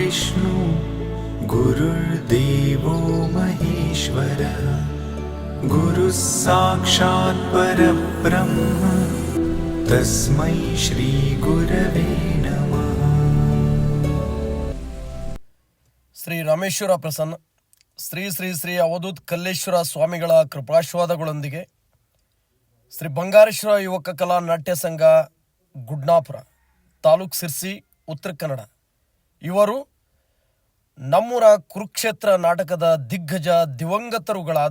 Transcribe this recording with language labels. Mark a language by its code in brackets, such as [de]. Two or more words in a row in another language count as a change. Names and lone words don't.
[sa] विष्णु गुरुर्देवो महेश्वरः गुरुः साक्षात् परब्रह्म तस्मै श्री गुरवे नमः। [kn] ಶ್ರೀ ರಾಮೇಶ್ವರ ಪ್ರಸನ್ನ ಶ್ರೀ ಶ್ರೀ ಶ್ರೀ ಅವಧೂತ್ ಕಲ್ಲೇಶ್ವರ ಸ್ವಾಮಿಗಳ ಕೃಪಾಶ್ವಾದಗಳೊಂದಿಗೆ ಶ್ರೀ ಬಂಗಾರೇಶ್ವರ ಯುವಕ ಕಲಾ ನಾಟ್ಯ ಸಂಘ ಗುಡ್ನಾಪುರ ತಾಲೂಕ್ ಸಿರ್ಸಿ ಉತ್ತರ ಕನ್ನಡ ಇವರು ನಮ್ಮೂರ ಕುರುಕ್ಷೇತ್ರ ನಾಟಕದ ದಿಗ್ಗಜ ದಿವಂಗತರುಗಳಾದ